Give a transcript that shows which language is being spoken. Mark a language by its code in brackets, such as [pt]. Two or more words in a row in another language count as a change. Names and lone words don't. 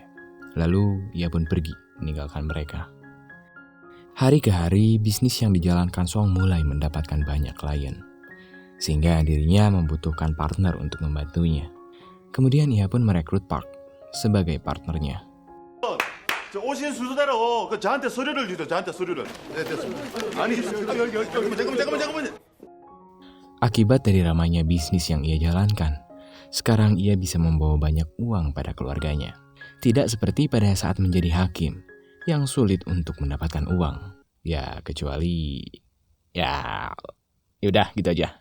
[id] Lalu ia pun pergi meninggalkan mereka. Hari ke hari, bisnis yang dijalankan Song mulai mendapatkan banyak klien, sehingga dirinya membutuhkan partner untuk membantunya. Kemudian ia pun merekrut Park sebagai partnernya. [ko] 오신 순서대로 저한테 서류를 주세요. 저한테 서류를. 네, 됐습니다. 아니, 잠깐만. [id] Akibat dari ramainya bisnis yang ia jalankan, sekarang ia bisa membawa banyak uang pada keluarganya. Tidak seperti pada saat menjadi hakim, yang sulit untuk mendapatkan uang. Ya, kecuali... Yaudah, gitu aja.